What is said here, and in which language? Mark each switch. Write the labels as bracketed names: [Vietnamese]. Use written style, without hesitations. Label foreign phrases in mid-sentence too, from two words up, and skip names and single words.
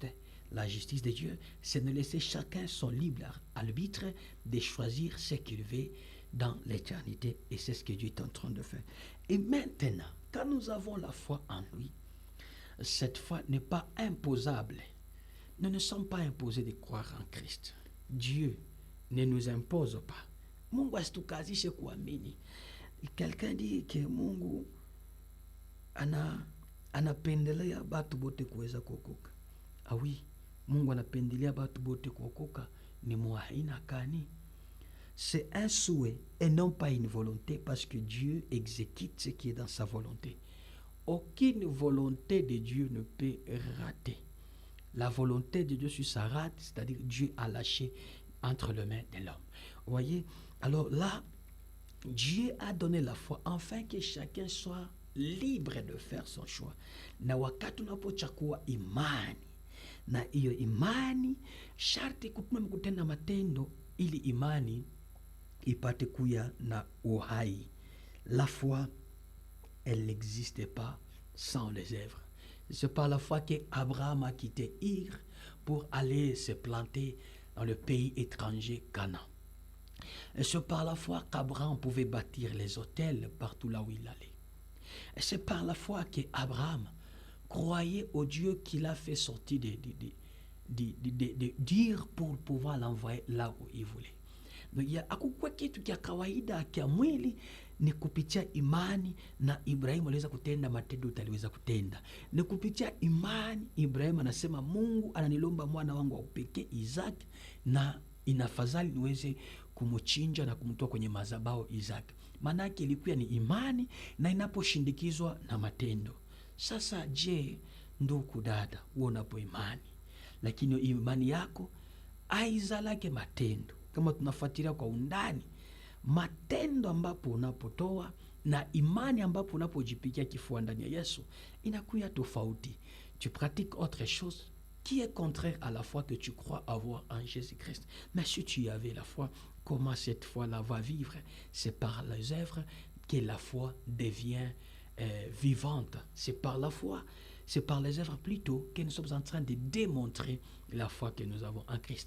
[French] La justice de Dieu, c'est de laisser chacun son libre arbitre de choisir ce qu'il veut dans l'éternité. Et c'est ce que Dieu est en train de faire. Et maintenant, quand nous avons la foi en lui, cette foi n'est pas imposable. Nous ne sommes pas imposés de croire en Christ. Dieu ne nous impose pas. [Swahili] Mungu asitukazishe kuamini. [French] Quelqu'un dit que [Swahili] Mungu anapendelea batu bote kuweza kuokoka. [French] Ah oui, [Swahili] Mungu anapendelea batu bote kuokoka, ni muaina kani? [French] C'est un souhait et non pas une volonté, parce que Dieu exécute ce qui est dans sa volonté. Aucune volonté de Dieu ne peut rater. La volonté de Dieu sur sa rate, c'est-à-dire Dieu a lâché entre les mains de l'homme. Vous voyez? Alors là, Dieu a donné la foi afin que chacun soit libre de faire son choix. [Swahili] Na wakati unapochagua imani, na hiyo imani sharti kutumia kutenda matendo ili imani ipate kuya na uhai. [French] La foi, elle n'existe pas sans les œuvres. C'est par la foi qu'Abraham a quitté Ir pour aller se planter dans le pays étranger Canaan. Et c'est par la foi qu'Abraham pouvait bâtir les hôtels partout là où il allait. Et c'est par la foi qu'Abraham croyait au Dieu qu'il a fait sortir d'Ir pour pouvoir l'envoyer là où il voulait. Donc, [Swahili] hakukuwa kitu kia kawaida kia mwili, ni kupitia imani, na Ibrahimu aliweza kutenda matendo aliweza kutenda. Ni kupitia imani Ibrahimu anasema, Mungu ananilomba mwana wangu wa pekee Isaac, na inafadhali niweze kumuchinja na kumtoa kwenye madhabahu Isaac. Manake ilikuwa ni imani na inaposhindikizwa na matendo. Sasa je, ndugu dada, unapo imani lakini imani yako aizalake matendo, kama tunafuatilia kwa undani matendo ambapo unapotoa na imani ambapo unapojipigia kifua ndani ya Yesu, inakuwa tofauti. [French] Tu pratiques autre chose qui est contraire à la foi que tu crois avoir en Jésus-Christ. Mais si tu avais la foi, comment cette foi-là va vivre? C'est par les œuvres que la foi devient vivante. C'est par la foi, c'est par les œuvres plutôt que nous sommes en train de démontrer la foi que nous avons en Christ.